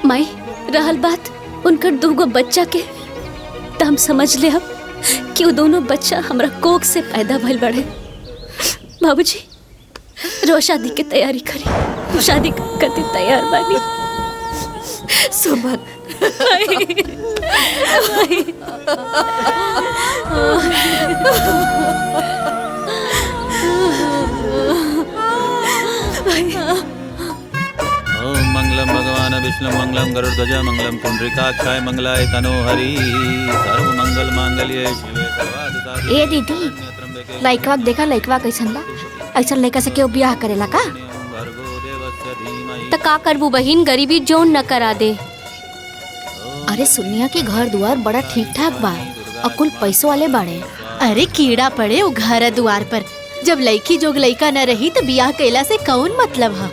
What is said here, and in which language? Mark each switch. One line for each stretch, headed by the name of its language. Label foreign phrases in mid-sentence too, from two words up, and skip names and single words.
Bhojpuri: माई रहल बात उनकर दूगो बच्चा के, तो हम समझ ले हम कि वो दोनों बच्चा हमरा कोख से पैदा भइल बड़े। बाबूजी रो शादी की तैयारी करी, शादी करते तैयार बानी। सुमन
Sanskrit: ओम मंगलम भगवान विष्णु मंगलम गरुड़ध्वज मंगलम पुंडरीकाक्षाय मंगलाय तनोहरि सर्व मंगल मांगल्ये शिवे सर्वाधिसाधिके।
Bhojpuri: ए दीदी लइकवा देखा, लइकवा कैसन बा? ऐसा लइका से क्यों ब्याह करेला का? तो का करबू बहिन, गरीबी जोन न करा दे। अरे सुनिया के घर दुआर बड़ा ठीक ठाक बा, अकुल पैसों वाले बाड़े। अरे कीड़ा पड़े वो घर दुआर पर, जब लड़की जोग लड़का न रही तो बियाह कैला से कौन मतलब है?